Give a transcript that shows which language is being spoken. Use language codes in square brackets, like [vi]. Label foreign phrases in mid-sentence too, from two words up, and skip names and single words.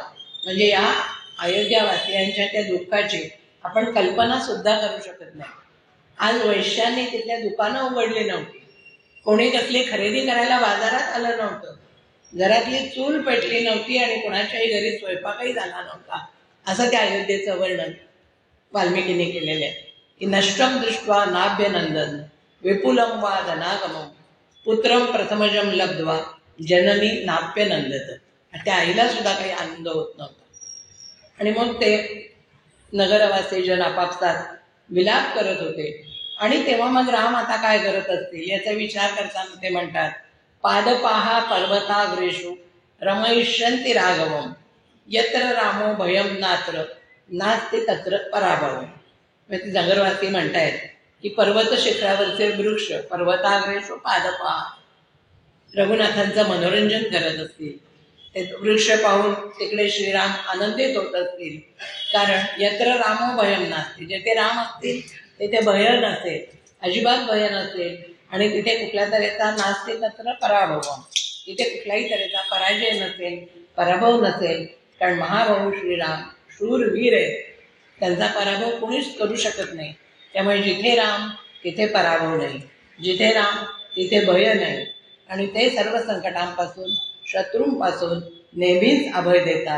[mr] म्हणजे या अयोध्यावासियांच्या त्या दुःखाची आपण कल्पना सुद्धा करू शकत नाही. आज वैश्यांनी तिथल्या दुकानं उघडली नव्हती, कोणी कसली खरेदी करायला बाजारात आलं नव्हतं, घरातली चूल पेटली नव्हती आणि कोणाच्याही घरी स्वयंपाकही झाला नव्हता. असं त्या अयोध्येचं वर्णन वाल्मिकीने केलेलं आहे की [sa] नष्टम दृष्ट्वा नाभ्यनंदन विपुलम वा धनागमम पुत्रम प्रथमजम लब्ध्वा जननी नाप्यनंदत. [mr] त्या आईला सुद्धा काही आनंद होत नव्हता. आणि मग ते नगरवासी जन आपापसात विलाप करत होते. आणि तेव्हा मग राम आता काय करत असतील याचा विचार करताना ते म्हणतात, [sa] पादपाहा पर्वताग्रेषु रमयिष्यन्ति राघवम यत्र रामो भयम नात्र नास्ति तत्र पराभवम. [mr] म्हणजे नगरवासी म्हणतायत की पर्वत शिखरावरचे वृक्ष [sa] पर्वताग्रेषु पादपाहा [mr] रघुनाथांचं मनोरंजन करत असतील. ते वृक्ष पाहून तिकडे श्रीराम आनंदित होत असतील. [sa] कारण यत्र रामो भयम नास्ति, [mr] जेथे राम असतील तिथे भय नसेल, अजिबात भय नसेल. आणि तिथे कुठल्या तऱ्हेचा [sa] नास्ति तत्र पराभव, [mr] तिथे कुठल्याही तऱ्हेचा पराजय नसेल, पराभव नसेल. कारण महाभाऊ श्रीराम शूरवीर आहेत, त्यांचा पराभव कोणीच करू शकत नाही. त्यामुळे जिथे राम तिथे पराभव नाही, जिथे राम तिथे भय नाही. आणि ते सर्व संकटांपासून शत्रूंपासून नेहमीच अभय देतात.